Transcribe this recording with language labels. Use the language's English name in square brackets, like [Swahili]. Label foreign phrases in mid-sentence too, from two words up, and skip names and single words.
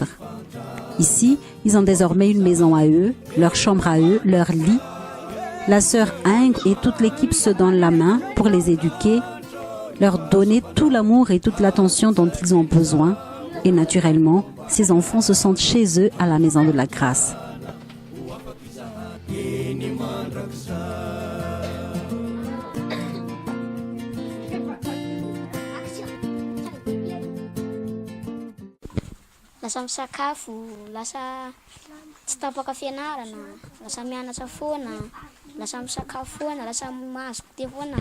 [French] Ici, ils ont désormais une maison à eux, leur chambre à eux, leur lit. La sœur Ingres et toute l'équipe se donnent la main pour les éduquer, leur donner tout l'amour et toute l'attention dont ils ont besoin. Et naturellement, ces enfants se sentent chez eux à la Maison de la Grâce. [Malagasy] Lasa misakafo, lasa tsy tapaka fianarana, lasa mianatra foana, lasa misakafo foana, lasa mahazo goûté foana.